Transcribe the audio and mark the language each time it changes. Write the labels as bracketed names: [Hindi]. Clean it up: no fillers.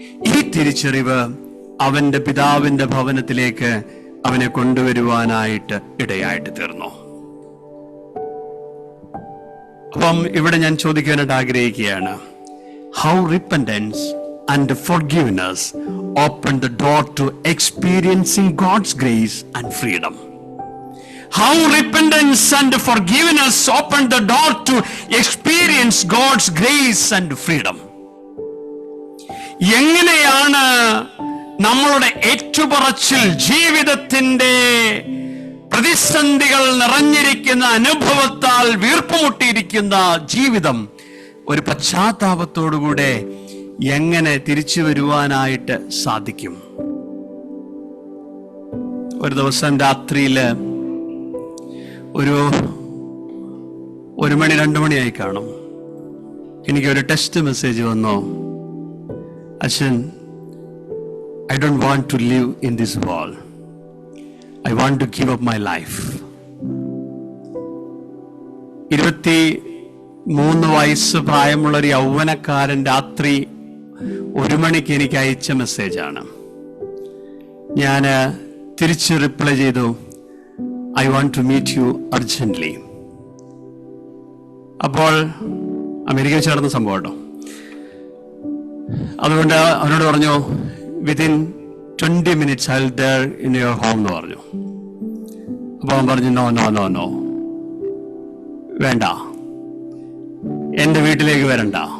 [Malayalam] ഈ തിരിച്ചറിവ് അവന്റെ പിതാവിന്റെ ഭവനത്തിലേക്ക് അവനെ കൊണ്ടുവരുവാനായിട്ട് ഇടയായിട്ട് തീർന്നു. അപ്പം ഇവിടെ ഞാൻ ചോദിക്കാനായിട്ട് ആഗ്രഹിക്കുകയാണ്, [English] How repentance and forgiveness open the door to experiencing God's grace and freedom. How repentance and forgiveness opened the door to experience God's grace and freedom. [Malayalam] എങ്ങനെയാണ് നമ്മളുടെ ഏറ്റുപറച്ചിൽ, ജീവിതത്തിന്റെ പ്രതിസന്ധികൾ നിറഞ്ഞിരിക്കുന്ന അനുഭവത്താൽ വീർപ്പുമുട്ടിയിരിക്കുന്ന ജീവിതം ഒരു പശ്ചാത്താപത്തോടുകൂടെ എങ്ങനെ തിരിച്ചു വരുവാനായിട്ട് സാധിക്കും? ഒരു ദിവസം രാത്രിയില് ഒരു 1 മണി 2 മണിയായി കാണും, എനിക്കൊരു ടെക്സ്റ്റ് മെസ്സേജ് വന്നു, അച്ഛൻ, [English] I don't want to live in this world. I want to give up my life. [Malayalam] 23 വയസ്സ് പ്രായമുള്ള ഒരു യൗവനക്കാരൻ രാത്രി 1 മണിക്ക് എനിക്ക് അയച്ച മെസ്സേജാണ്. ഞാൻ തിരിച്ച് റിപ്ലൈ ചെയ്തു, [English] I want to meet you urgently. [Malayalam] അപ്പോൾ അമേരിക്കയിൽ വെച്ച് നടന്ന സംഭവം കേട്ടോ. അതുകൊണ്ട് അവനോട് പറഞ്ഞു, [English] within 20 minutes I'll there in your home [Malayalam] എന്ന് പറഞ്ഞു. അപ്പോൾ അവൻ പറഞ്ഞു, നോ നോ നോ നോ, വേണ്ട, എൻ്റെ വീട്ടിലേക്ക് വരണ്ട.